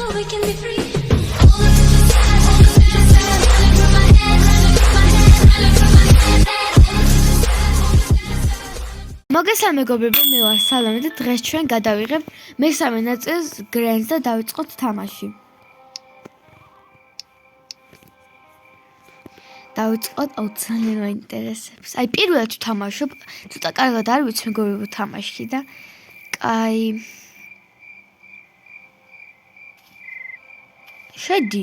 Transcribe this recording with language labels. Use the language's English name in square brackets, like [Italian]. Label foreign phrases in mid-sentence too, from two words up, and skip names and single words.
[English] we can be free. All the feelings sad, all the feelings sad, running through my head, running through my head, running through my head. All the feelings sad, all the feelings sad. [Georgian] მოგესალმებით მეგობრებო, მე ვარ სალომე და დღეს ჩვენ გადავიღებ მესამე ნაწილს გრენს და დავიწყოთ თამაში. დავიწყოთ ძალიან მაინტერესებს. აი პირველად ვთამაშობ, ცოტა კარგად არ ვიცი მეგობრებო თამაში და აი შედი.